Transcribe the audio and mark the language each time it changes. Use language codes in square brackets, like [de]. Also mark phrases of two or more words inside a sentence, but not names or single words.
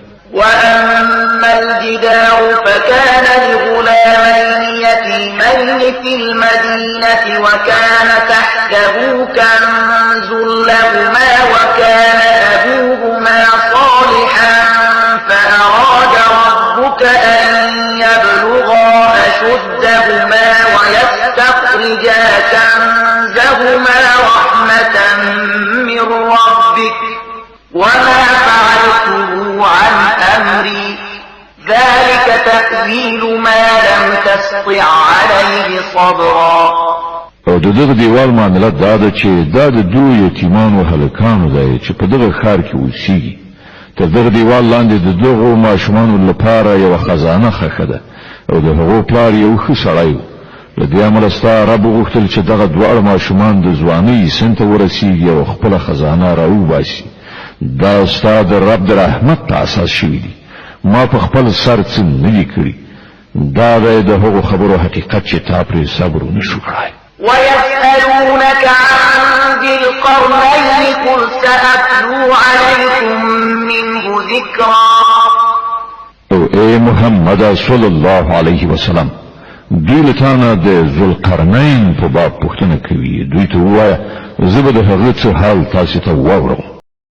[ar] وأما الجدار فكان لغلامين يتيمين في المدينة وكان تحته كنز لهما وكان أبوهما صالحا فأراد ربك أن يبلغا أشدهما ويستخرجا كنزهما رحمة من ربك وما فعلته عن أمري ذلك تأويل ما لم تستطع عليه صبرا. [ps] او دغه دیوال معاملات دا ده چې دا د دوه یتیمانو هلکانو دی چې په دغه ښار کې اوسېږي. تر دغه دیوال لاندې د دغو ماشومانو لپاره یوه خزانه ښخه ده او د هغو پلار یو ښه سړی و. له دې امله ستا رب وغوښتل چې دغه دواړه ماشومان د ځوانۍ سن ته ورسېږي او خپله خزانه راوباسي. دا ستا د رب د رحمت په اساس شوي دي، ما په خپل سر څه نه دي کړي. دا دی د هغو خبرو حقیقت چې تا پرې صبر ونه شو کړی. [ar] ويسألونك عن ذي القرنين قل سأتلو عليكم منه ذكرا. [ps] او اے محمد [ar] صلی الله علیه وسلم، [ps] دوی له تانه د ذوالقرنین په باب پوښتنه کوي. دوی ته ووایه زه به د هغه څه حال تاسو ته واورم.